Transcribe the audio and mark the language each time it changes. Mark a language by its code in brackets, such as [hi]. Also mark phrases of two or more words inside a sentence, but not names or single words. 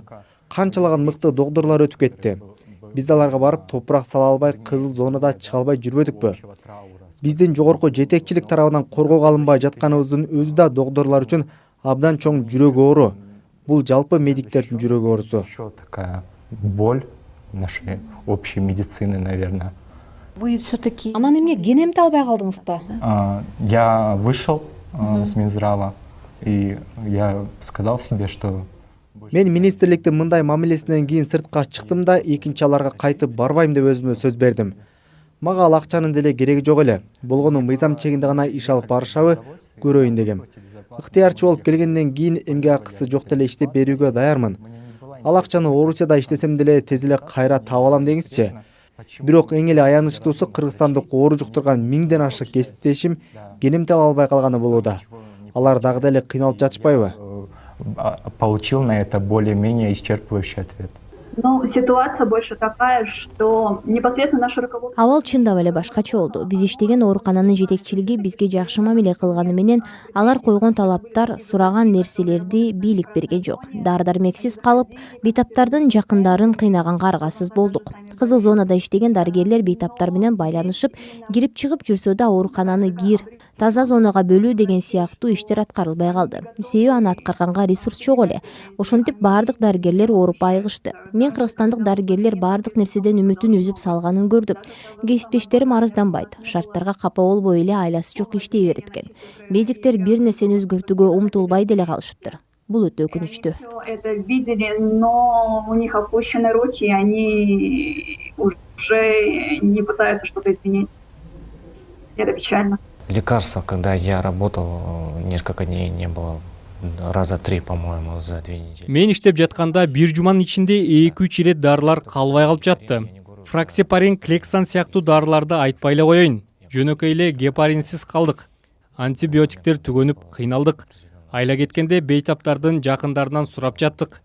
[ky] Канчалаган мыкты доктурлар өтүп кетти. Биз аларга барып топурак сала албай, кызыл зонада чыга албай жүрбөдүкпү? Биздин жогорку жетекчилик тарабынан коргоого алынбай жатканыбыздын өзү да доктурлар үчүн абдан чоң жүрөк оору. Бул жалпы медиктердин жүрөк оорусу. [ru] Еще такая боль нашей общей медицины, наверное. Вы все-таки... [ky] Анан эмне кенемти албай калдыңызбы? [ru] Я вышел с Минздрава, и я сказал себе, что... [ky] Мен министрликтин мындай мамилесинен кийин сыртка чыктым да, экинчи аларга кайтып барбайм деп өзүмө сөз бердим. Мага ал акчанын деле кереги жок эле. Болгону мыйзам чегинде гана иш алып барышабы көрөйүн дегем. Ыктыярчы болуп келгенден кийин эмгек акысы жок деле иштеп берүүгө даярмын. Ал акчаны Орусияда иштесем деле тез эле кайра таап алам деңизчи. Бирок эң эле аянычтуусу кыргызстандык оору жуктурган 1000ден ашык кесиптешим кенемти ала албай калганы болууда. Алар дагы деле кыйналып жатышпайбы? [ru] Получил на это более-менее исчерпывающий ответ. Ну, ситуация больше такая, что непосредственно наше руководство... [ky] Абал чындап эле башкача болду. Биз иштеген оорукананын жетекчилиги бизге жакшы мамиле кылганы менен алар койгон талаптар, сураган нерселерди бийлик берген жок. Дары-дармексиз калып, бейтаптардын жакындарын кыйнаганга аргасыз болдук. Кызыл зонада иштеген дарыгерлер бейтаптар менен байланышып, кирип чыгып жүрсө да оорукананы кир, таза зонага бөлүү деген сыяктуу иштер аткарылбай калды. Себеби аны аткарганга ресурс жок эле. Ошентип баардык дарыгерлер ооруп айыгышты. Мен кыргызстандык дарыгерлер баардык нерседен үмүтүн үзүп салганын көрдүм. Кесиптештерим арызданбайт, шарттарга капа болбой эле айласы жок иштей берет экен. Медиктер бир нерсени өзгөртүүгө умтулбай деле калышыптыр. Бул өтө өкүнүчтүү. [ru] Это видели, но у них опущены руки, и они уже не пытаются что-то изменить. Это печально. Лекарства, когда я работал, несколько дней не было. Раза 3, по-моему, за 2 недели. [ky] Мен иштеп жатканда бир жуманын ичинде 2-3 ирет дарылар калбай калып жатты. Фраксепарин, Клексан сыяктуу дарыларды айтпай эле коеюн. Жөнөкөй эле гепаринсиз калдык. Антибиотиктер түгөнүп кыйналдык. Айла кеткенде бейтаптардын жакындарынан сурап жаттык.